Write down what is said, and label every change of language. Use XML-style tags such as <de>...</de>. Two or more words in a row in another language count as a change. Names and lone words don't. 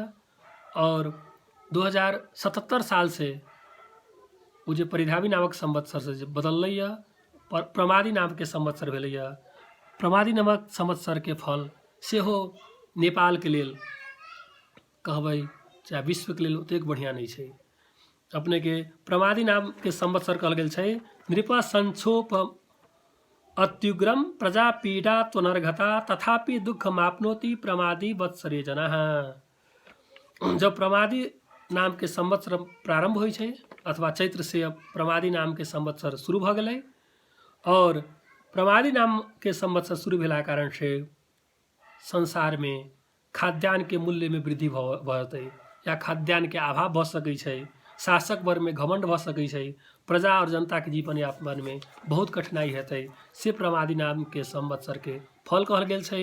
<mai>और 2077 साल से वो जो परिधावी नामक संवत्सर से बदललै प्रमादी नाम के संवत्सर भेलैया। प्रमादी नामक संवत्सर के फल सेहो नेपाल के लेल कहबै चाहे विश्व के लेल ओतेक बढ़िया नहीं छै। अपने के प्रमादी नाम के संवत्सर कहल गेल छै</mai> <sa>नृप संक्षोप अत्युग्रम प्रजा पीड़ा त्वनर्घता तथापि दुख मापनोति प्रमादी वत्सरे जनाः।</sa> <mai>जब प्रमादी नाम के संवत्सर प्रारंभ होइ छै अथवा चैत्र से प्रमादी नाम के संवत्सर शुरू भ गेलै, और प्रमादी नाम के संवत्सर शुरू भेला कारण से संसार में खाद्यान्न के मूल्य में वृद्धि भतै या खाद्यान्न के अभाव भ सकै छै, शासक वर्ग में घमंड भ सकै छै, प्रजा और जनता के जीवन यापन में बहुत कठिनाई हेतै से प्रमादी नाम के संवत्सर के फल कहल गेल छै।</mai>